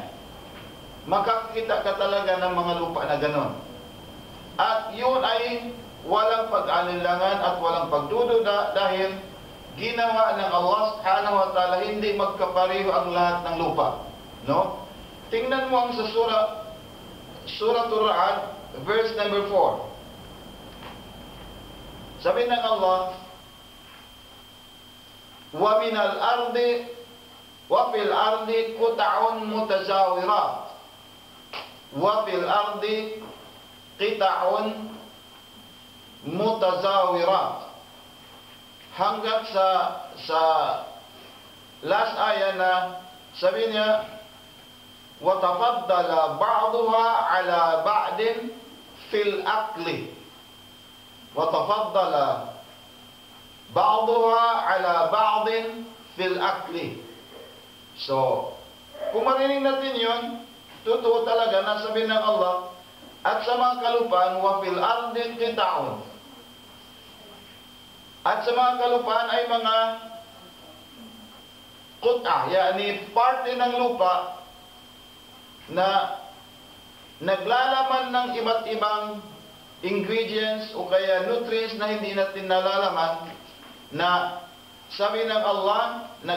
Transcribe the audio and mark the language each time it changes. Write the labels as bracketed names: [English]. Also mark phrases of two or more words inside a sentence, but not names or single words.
[Filipino] Makakita ka talaga ng mga lupa na ganon. At yun ay walang pag-alinlangan at walang pagdududa dahil ginawa ng Allah [Arabic] سبحانه وتعالى [Filipino] hindi magkapareho ang lahat ng lupa. No? Tingnan mo ang sa Suratul Ra'd, verse number 4. Sabi ng [Arabic] Allah, وَمِنَ الْأَرْضِ وَفِي الْأَرْضِ قُطَعٌ مُتَجَاوِرَاتٌ وَفِي الْأَرْضِ قِطَعٌ مُتَجَاوِرَاتٌ [Filipino] hanggang sa last ayah na sabi niya [Arabic] وَتَفَضَّلَ بَعْضُهَا عَلَى بَعْدٍ فِي الْأَكْلِ وَتَفَضَّلَ بَعْضُهَا عَلَى بَعْضٍ فِي الْأَكْلِ. [Filipino] So, kung marinig natin yun, totoo talaga na sabi ng Allah, at sa mga kalupaan, [Arabic] وَفِي الْأَرْضِ قِطَعٌ. [Filipino] At sa mga kalupaan ay mga qut'a, yani parte ng lupa na naglalaman ng iba't ibang ingredients o kaya nutrients na hindi natin nalalaman, na sabi ng Allah,